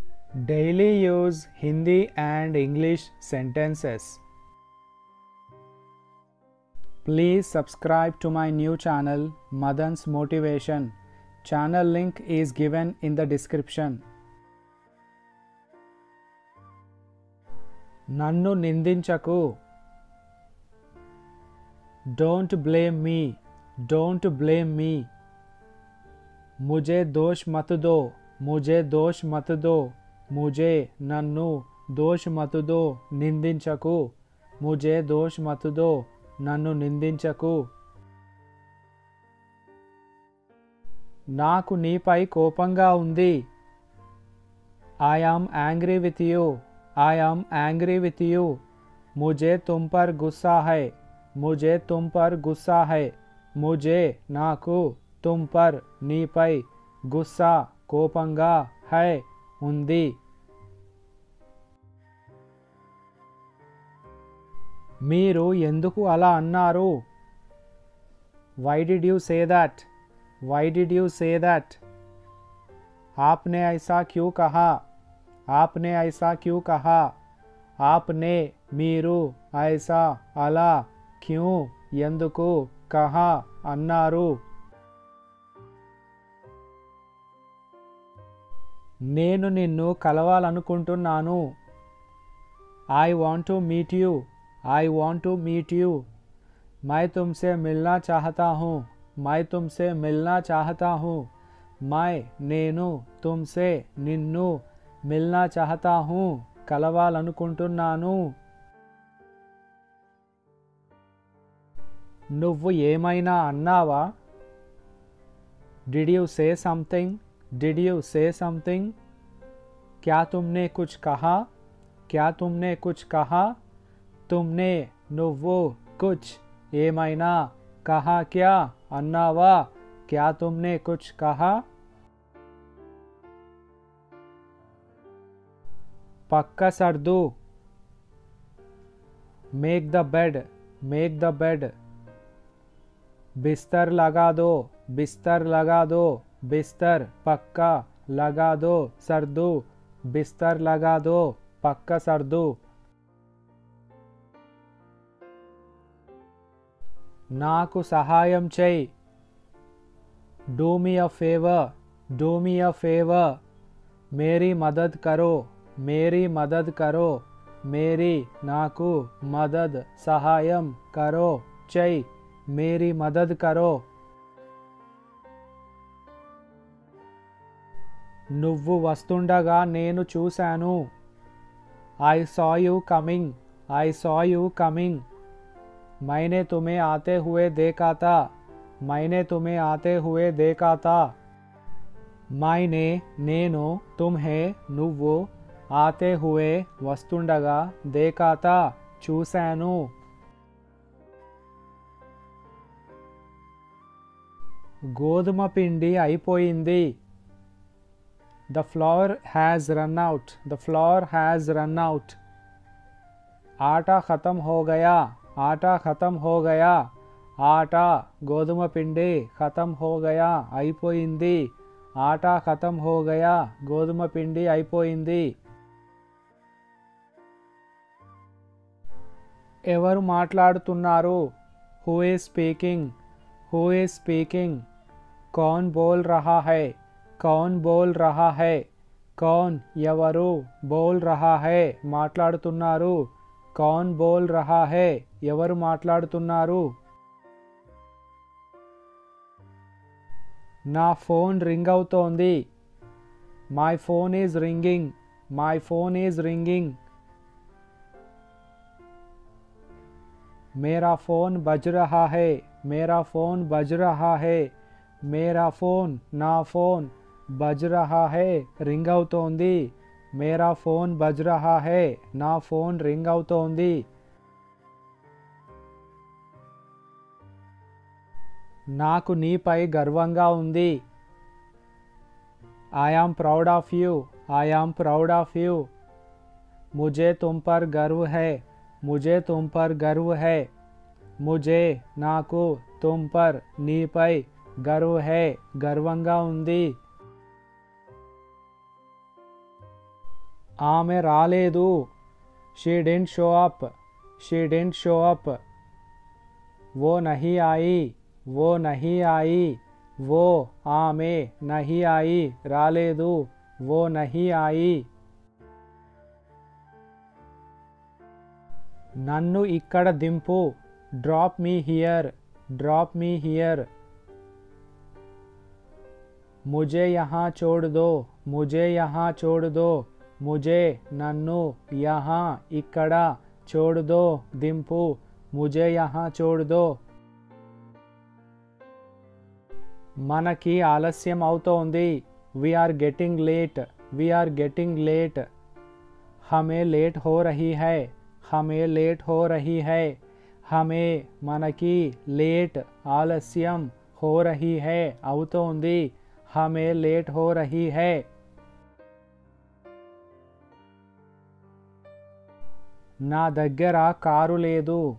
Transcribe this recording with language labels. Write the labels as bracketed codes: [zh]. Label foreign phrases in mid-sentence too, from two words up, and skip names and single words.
[en] Daily use Hindi and English sentences. Please subscribe to my new channel Madan's Motivation. Channel link is given in the description. [te] నన్ను నిందించకు. [en] Don't blame me. Don't blame me. [hi] मुझे दोष मत दो. मुझे दोष मत दो. मुझे నన్ను दोष मत दो. నిందించకు. मुझे दोष मत दो. [te] నన్ను నిందించకు. నాకు నీపై కోపంగా ఉంది. [en] I am angry with you. I am angry with you. [hi] मुझे तुम पर गुस्सा है. मुझे तुम पर गुस्सा है. मुझे నాకు तुम पर నీపై గుస్సా కోపంగా है ఉంది. [te] మీరు ఎందుకు అలా అన్నారు? [en] Why did you say that? Why did you say that? [hi] आपने ऐसा क्यों कहा? आपने ऐसा क्यों कहा? आपने మీరు ऐसा అలా क्यों ఎందుకు कहा అన్నారు. [te] నేను నిన్ను కలవాలనుకుంటున్నాను. [en] I want to meet you. I want to meet you. [hi] मैं तुमसे मिलना चाहता हूँ. मैं तुमसे मिलना चाहता हूँ. मैं నేను तुमसे నిన్ను मिलना चाहता हूँ కలవాలనుకుంటున్నాను. [te] నువ్వు ఏమైనా అన్నావా? [en] Did you say something? Did you say something? [hi] क्या तुमने कुछ कहा? क्या तुमने कुछ कहा? तुमने నువ్వు कुछ ఏమైనా कहा क्या అన్నావా? क्या तुमने कुछ कहा? पक्का सर्दू. [en] make the bed. make the bed. [hi] बिस्तर लगा दो. बिस्तर लगा दो. बिस्तर पक्का लगा दो. सर्दू. बिस्तर लगा दो. पक्का सर्दू. [te] నాకు సహాయం చేయి. [en] do me a favor. do me a favor. [hi] मेरी मदद करो. मेरी मदद करो. मेरी నాకు మదద్ సహాయం करो చేయి. मेरी मदद करो. [te] నువ్వు వస్తుండగా నేను చూశాను. [en] I saw you coming. I saw you coming. [hi] मैंने तुम्हें आते हुए देखा था. मैंने तुम्हें आते हुए देखा था. मैंने నేను तुम्हें నువ్వు आते हुए వస్తుండగా देखा था చూశాను. [te] గోధుమ పిండి అయిపోయింది. [en] The flour has run out. The flour has run out. [hi] आटा खत्म हो गया. आटा खत्म हो गया. आटा [te] గోధుమ పిండి [hi] खत्म हो गया అయిపోయింది. आटा खत्म हो गया [te] గోధుమ పిండి అయిపోయింది. ఎవరు మాట్లాడుతున్నారు? [en] who is speaking. who is speaking. [hi] कौन बोल रहा है. कौन बोल रहा है. కౌన్ ఎవరు. बोल रहा है మాట్లాడుతున్నారు. कौन बोल रहा है [te] ఎవరు మాట్లాడుతున్నారు. నా ఫోన్ రింగ్ అవుతోంది. [en] my phone is ringing. my phone is ringing. [hi] मेरा फ़ोन बज रहा है. मेरा फ़ोन बज रहा है. मेरा फ़ोन [te] నా ఫోన్ [hi] बज रहा है [te] రింగ్ అవుతోంది. [hi] मेरा फ़ोन बज रहा है [te] నా ఫోన్ రింగ్ అవుతోంది. నాకు నీపై గర్వంగా ఉంది. [en] I am proud of you. I am proud of you. [hi] मुझे तुम पर गर्व है. मुझे तुम पर गर्व है. मुझे నాకు तुम पर నీపై गर्व है [te] గర్వంగా ఉంది. ఆమె రాలేదు. [en] she didn't show up. she didn't show up. [hi] वो नहीं आई. वो नहीं आई. वो ఆమె नहीं आई రాలేదు. वो नहीं आई. [te] నన్ను ఇక్కడ దింపు. [en] drop me here. drop me here. [hi] मुझे यहाँ छोड़ दो. मुझे यहाँ छोड़ दो. मुझे నన్ను यहाँ ఇక్కడ छोड़ दो దింపు. मुझे यहाँ छोड़ दो. [te] మనకి ఆలస్యం అవుతోంది. [en] we are getting late. we are getting late. [hi] हमें लेट हो रही है. हमें लेट हो रही है. हमें మనకి लेट ఆలస్యం हो रही है అవుతోంది. हमें लेट हो रही है. [te] నా దగ్గర కారు లేదు.